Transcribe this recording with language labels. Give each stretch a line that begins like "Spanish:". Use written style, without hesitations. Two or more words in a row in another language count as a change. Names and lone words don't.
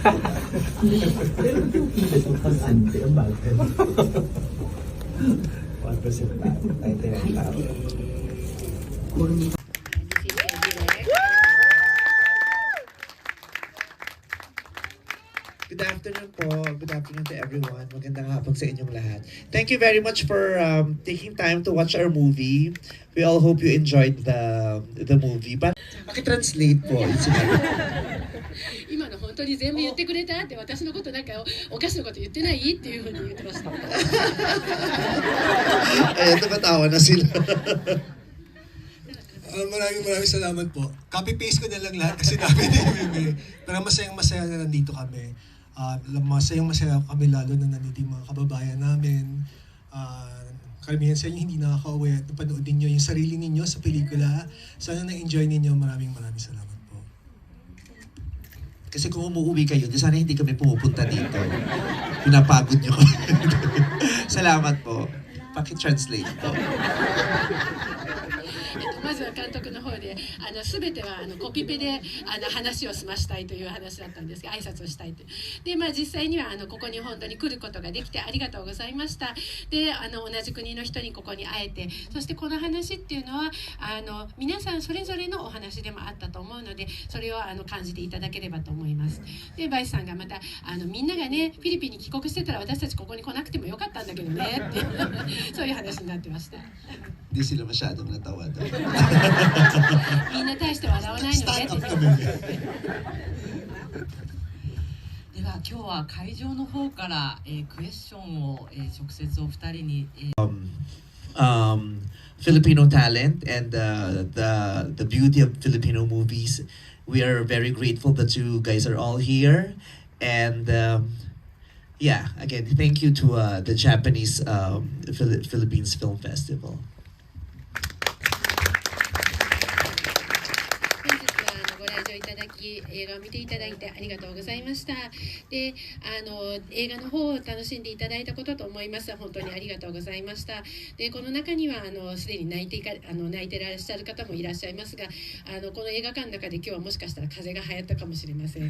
English: 1% out, 99 out. Good afternoon po. Good afternoon to everyone.
Filipino: Magandang hapon sa inyong lahat.
English: Thank you very much for taking time to watch our movie. We all hope you enjoyed the movie.
Filipino: But paki-translate po.
Japanese: 今の本当に全部言ってくれたって私のことなんかおかしなこと言ってないっていうふうに言ってました。
Filipino: Ayan, tumatawa na sila. Maraming salamat po. Copy-paste ko na lang lahat kasi namin ni Pero masayang-masaya na nandito kami. Masayang-masaya kami lalo na nandito yung mga kababayan namin. Karamihan sa inyo hindi nakaka-uwi at napanood ninyo yung sarili ninyo sa pelikula. Sana na-enjoy ninyo. Maraming salamat po. Kasi kung umuwi kayo, di sana hindi kami pumupunta dito. Pinapagod nyo kami. Salamat po. Paki-translate po.
Japanese: まずは監督の方で全てはコピペで話を済ましたいという話だったんですが、挨拶をしたいと。で、実際にはここに本当に来ることができてありがとうございました。で、同じ国の人にここに会えて、そしてこの話っていうのは皆さんそれぞれのお話でもあったと思うので、それを感じていただければと思います。で、バイスさんがまたみんながねフィリピンに帰国してたら私たちここに来なくてもよかったんだけどねってそういう話になってました。
Filipino: Di sila masyadong natawa doon.
Japanese: みんな大して笑わないのねって。では今日は会場の方から、クエスチョンを、直接お二人に、
English: Filipino talent and the beauty of Filipino movies. We are very grateful that you guys are all here. And yeah, again, thank you to the Japanese Philippines Film Festival.
Japanese: 本日はご来場いただき映画を見ていただいてありがとうございました。で、映画の方を楽しんでいただいたことと思います。本当にありがとうございました。で、この中にはすでに泣いてらっしゃる方もいらっしゃいますが、この映画館の中で今日はもしかしたら風邪が流行ったかもしれません。